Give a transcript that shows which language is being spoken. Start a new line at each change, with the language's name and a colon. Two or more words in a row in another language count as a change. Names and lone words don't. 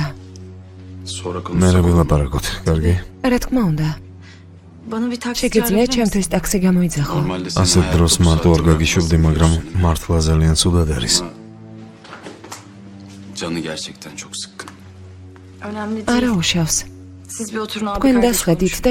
Turkish: Sonra
Georgian: მე
Turkish: konuşsak
Georgian: რა
Turkish: olur mu?
Georgian: ვილაპარაკოთ, კარგი? რა თქმა უნდა.
Turkish: Bana bir taksi
Georgian: შეგიძლია ჩემთვის ტაქსი გამოიძახო.
Turkish: Normalde senin
Georgian: ასეთ დროს
Turkish: hayatta bu
Georgian: მარტო არ
Turkish: saatte
Georgian: გაგიშვებდი, მაგრამ მართლა ძალიან ცუდად არის.
Turkish: Canı gerçekten çok sıkkın. Önemli
Georgian: არა
Turkish: değil.
Georgian: უშავს.
Turkish: Siz bir oturun abi
Georgian: თქვენ
Turkish: kardeş
Georgian: დასხედით
Turkish: konuşun.